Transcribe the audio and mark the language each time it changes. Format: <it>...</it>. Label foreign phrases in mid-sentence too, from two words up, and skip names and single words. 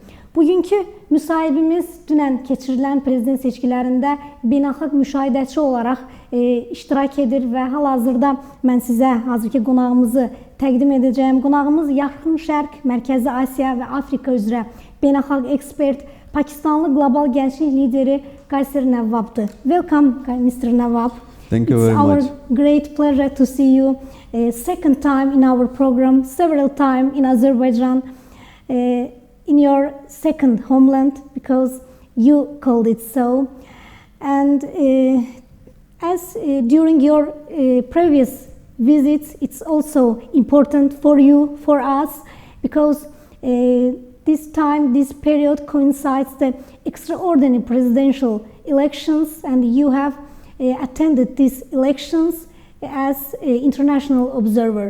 <az>Bugünkü müsahibimiz dünən keçirilən prezident seçkilərində Beynəlxalq Müşahi dəçi olaraq iştirak edir və hal-hazırda mən sizə hazırki qonağımızı təqdim edəcəyim. Qonağımız Yaxın Şərq, Mərkəzi Asiya və Afrika üzrə beynəlxalq ekspert, Pakistanlı qlobal gənclik lideri Qaysir Nəvvabdır.</az> <en>Welcome, Mr. Nəvvab. Thank you very much. It's our great pleasure to see you second time in our program, several times in Azerbaijan, in your second homeland, because you called it so. And as during your previous visits, it's also important for you, for us, because this time, this period coincides the extraordinary presidential elections, and you have attended these elections as an international observer.</en>